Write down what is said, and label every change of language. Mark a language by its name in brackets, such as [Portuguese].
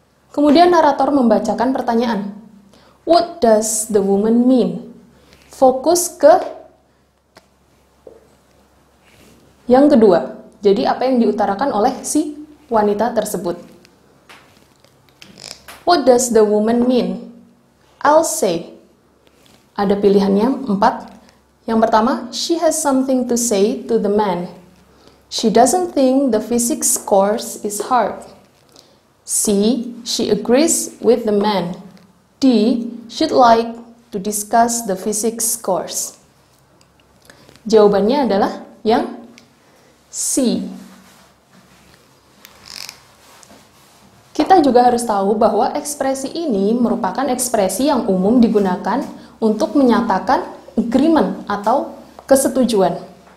[Indonesian] Kemudian narator membacakan pertanyaan, [English] what does the woman mean? [Indonesian] Fokus ke yang kedua. Jadi apa yang diutarakan oleh si wanita tersebut. [English] What does the woman mean? I'll say. [Indonesian] Ada pilihannya 4. Yang pertama, [English] she has something to say to the man. She doesn't think the physics course is hard. C. She agrees with the man. D. She'd like to discuss the physics course. [Indonesian] Jawabannya adalah yang C. Kita juga harus tahu bahwa ekspresi ini merupakan ekspresi yang umum digunakan untuk menyatakan agreement atau kesetujuan.